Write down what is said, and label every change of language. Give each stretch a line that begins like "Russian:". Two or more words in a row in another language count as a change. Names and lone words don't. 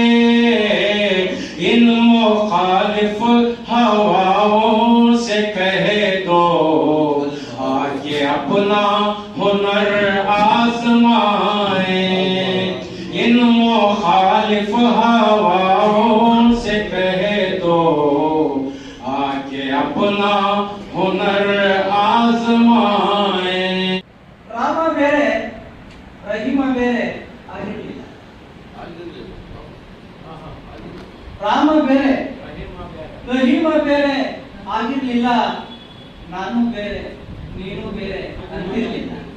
Hindi: इन मुखालिफ हवाओं से कह दो आके अपना हुनर आजमाए, इन मुखालिफ हवाओं से कह दो आके अपना हुनर आजमाए।
Kannada: ರಾಮ ಬೇರೆ ರಹೀಮ ಬೇರೆ ಆಗಿರಲಿಲ್ಲ, ರಾಮ ಬೇರೆ ರಹೀಮ ಬೇರೆ ಆಗಿರ್ಲಿಲ್ಲ, ನಾನು ಬೇರೆ ನೀನು ಬೇರೆ ಅಂತಿರ್ಲಿಲ್ಲ,